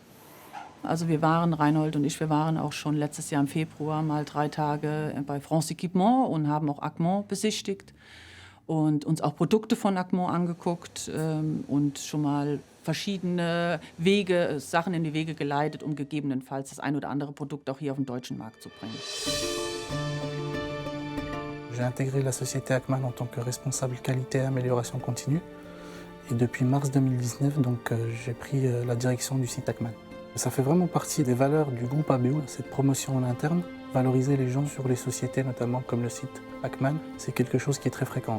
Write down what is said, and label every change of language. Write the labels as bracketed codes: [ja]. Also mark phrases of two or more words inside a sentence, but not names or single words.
[de] Also wir waren, Reinhold und ich, wir waren auch schon letztes Jahr im Februar mal 3 Tage bei France Equipement und haben auch Acmont besichtigt und uns auch Produkte von Acmont angeguckt und schon mal verschiedene Wege, Sachen in die Wege geleitet, um gegebenenfalls das ein oder andere Produkt auch hier auf den deutschen Markt zu bringen. [fr] J'ai intégré la société Acman en tant que responsable qualité et amélioration continue. Et depuis mars 2019, donc, j'ai pris la direction du site Acman. Ça fait vraiment partie des valeurs du groupe ABO, cette promotion en interne. Valoriser les gens sur les sociétés, notamment comme le site Acman, c'est quelque chose qui est très fréquent.